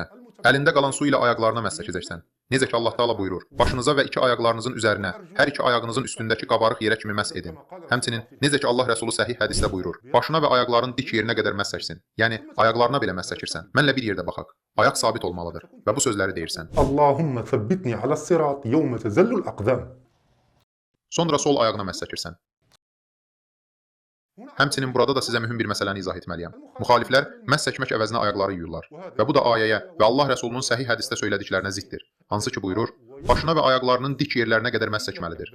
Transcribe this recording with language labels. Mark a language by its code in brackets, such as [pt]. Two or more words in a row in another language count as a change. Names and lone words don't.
[az] Əlində qalan su ilə ayaqlarına məs çəkəcəksən. Necə ki Allah Taala buyurur. Başınıza və iki ayaqlarınızın üzərinə, hər iki ayağınızın üstündəki qabarıq yerə kimi məs edin. Həmçinin necə ki Allah Rəsulu səhih hədisdə buyurur. Başına və ayaqların dik yerinə qədər məs çəksin. Yəni ayaqlarına belə məs çəkirsən. Mənlə bir yerdə baxaq. Ayaq sabit olmalıdır və bu sözləri deyirsən. [ar] اللهم ثبتني على الصراط يوم تزل الأقدام. [az] Sonra sol ayağına məs çəkirsən. Həmçinin burada da sizə mühüm bir məsələni izah etməliyəm. Müxaliflər məs çəkmək əvəzinə ayaqları yuyurlar. Və bu da ayəyə və Allah Rəsulunun səhih hədisdə söylədiklərinə ziddir. Hansı ki buyurur, başına və ayaqlarının dik yerlərinə qədər məs çəkməlidir.